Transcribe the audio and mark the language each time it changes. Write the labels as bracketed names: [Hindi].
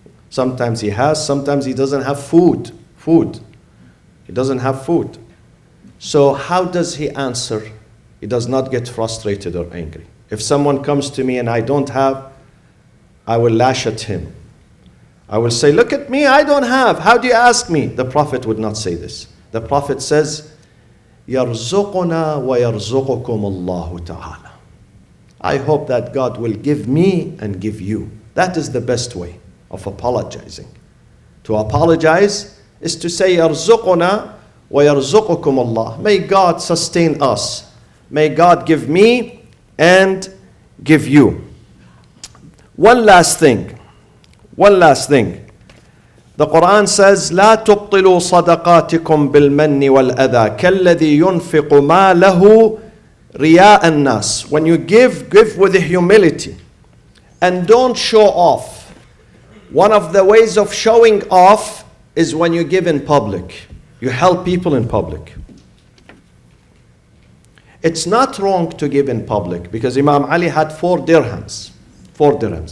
[English] Sometimes he has, sometimes he doesn't have food. He doesn't have food. So how does he answer? He does not get frustrated or angry. If someone comes to me and I don't have, I will lash at him. I will say, look at me, I don't have. How do you ask me? The Prophet would not say this. The Prophet says, [Arabic] يَرْزُقُنَا وَيَرْزُقُكُمُ اللَّهُ تَعَالَى. [English] I hope that God will give me and give you. That is the best way of apologizing. To apologize is to say, [Arabic] يَرْزُقُنَا وَيَرْزُقُكُمُ اللَّهُ. [English] May God sustain us. May God give me and give you. One last thing. The Quran says, [Arabic] لا تبطلوا صدقاتكم بالمن والأذى كالذي ينفق ماله رياء الناس. [English] When you give with humility and don't show off. One of the ways of showing off is when you give in public. You help people in public. It's not wrong to give in public because Imam Ali had 4 dirhams. 4 dirhams.